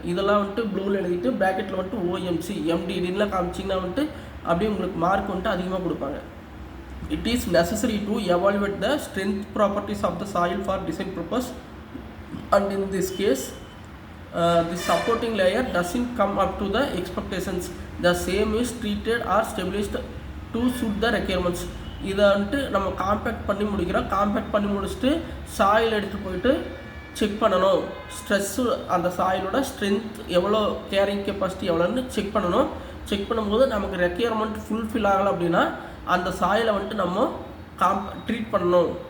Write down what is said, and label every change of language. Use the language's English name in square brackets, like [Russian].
[Tamil] இதெல்லாம் வந்துட்டு ப்ளூவில் எழுதிட்டு ப்ராக்கெட்டில் வந்துட்டு ஓஎம்சி எம்டிடின்லாம் காமிச்சிங்கன்னா வந்துட்டு அப்படியே உங்களுக்கு மார்க் வந்துட்டு அதிகமாக கொடுப்பாங்க. [English] It is necessary to evaluate the strength properties of the soil for design purpose and in this case the supporting layer doesn't come up to the expectations. The same is treated or stabilized to suit the requirements. [Tamil] இதை வந்துட்டு நம்ம compact பண்ணி முடிக்கிறோம். Compact பண்ணி முடிச்சுட்டு soil எடுத்துகிட்டு போயிட்டு check பண்ணணும். ஸ்ட்ரெஸ்ஸு அந்த சாயிலோட ஸ்ட்ரென்த் எவ்வளோ, கேரிங் கெப்பாசிட்டி எவ்வளோன்னு செக் பண்ணணும். செக் பண்ணும்போது நமக்கு ரெக்யர்மெண்ட் ஃபுல்ஃபில் ஆகலை அப்படின்னா அந்த சாயிலை வந்துட்டு நம்ம ட்ரீட் பண்ணணும்.